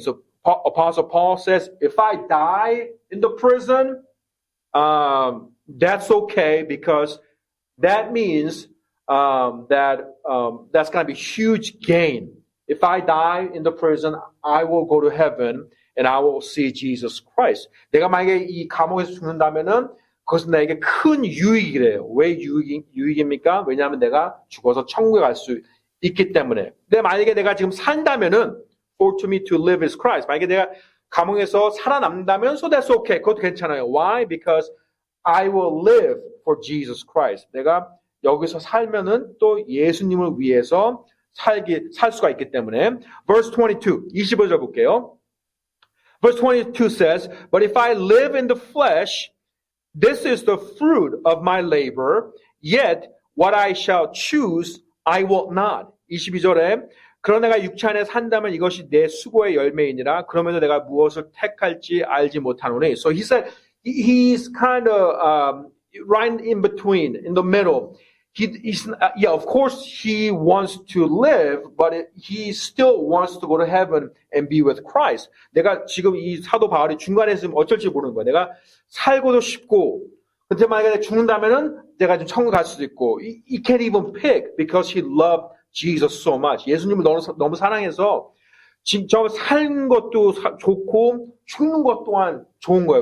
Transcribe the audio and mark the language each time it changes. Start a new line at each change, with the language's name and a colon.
English: So Apostle Paul says, if I die in the prison, that's okay because that means that's going to be huge gain. If I die in the prison, I will go to heaven and I will see Jesus Christ.
Korean: 내가 만약에 이 감옥에서 죽는다면은 그것은 나에게 큰 유익이래요. 왜 유익입니까? 왜냐하면 내가 죽어서 천국에 갈 수 있기 때문에. 근데 만약에 내가 지금 산다면은
English: for to me to live is Christ.
Korean: 만약에 내가 감옥에서 살아남는다면
English: so that's okay.
Korean: 그것도 괜찮아요.
English: Why? Because I will live for Jesus Christ.
Korean: 내가 여기서 살면은 또 예수님을 위해서 살 수가 있기 때문에. Verse 22, 25절 볼게요.
English: Verse 22 says, But if I live in the flesh, this is the fruit of my labor, yet what I shall choose, I will not.
Korean: 22절에 그러나 내가 육체 안에 산다면 이것이 내 수고의 열매이니라. 그러면서 내가 무엇을 택할지 알지 못하노니.
English: So he said, he's kind of right in between, in the middle. Of course, he wants to live, but he still wants to go to heaven and be with Christ.
Korean: 내가 지금 이 사도 바울이 중간에 있으면 어쩔지 모르는 거야. 내가 살고도 싶고, 근데 만약에 죽는다면은 내가 좀 천국 갈 수도 있고,
English: he can't even pick because he loved Jesus so much.
Korean: 예수님을 너무 사랑해서 진짜 사는 것도 좋고 죽는 것 또한 좋은 거예요.